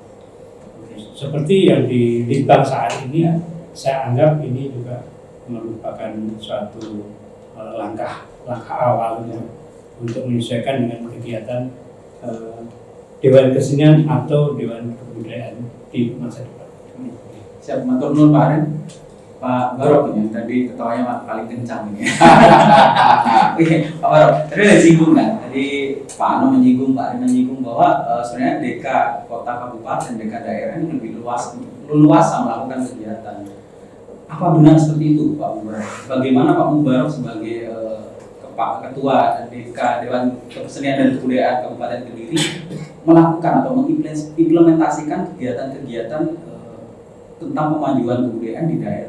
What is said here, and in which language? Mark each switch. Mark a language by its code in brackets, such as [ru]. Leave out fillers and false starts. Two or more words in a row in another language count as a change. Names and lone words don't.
[id] Seperti yang di Litbang saat ini, saya anggap ini juga merupakan suatu langkah awalnya untuk menyesuaikan dengan kegiatan Dewan Kesenian atau Dewan Kebudayaan di masa depan. Siap, [jv] matur nuwun Pak Arim. [id] Pak Barok ini tadi ketawanya paling kencang ini. Oke, Pak Barok, tadi udah singgung kan? Tadi Pak Ano menyinggung, Pak Arim menyinggung bahwa sebenarnya DK kota kabupaten, DK daerah ini lebih luas melakukan kegiatan. Apa benar seperti itu Pak Mubarok? Bagaimana Pak Mubarok sebagai Ketua DK Dewan Kesenian dan Kebudayaan Kabupaten Kediri melakukan atau mengimplementasikan kegiatan-kegiatan tentang kemajuan kebudayaan di daerah?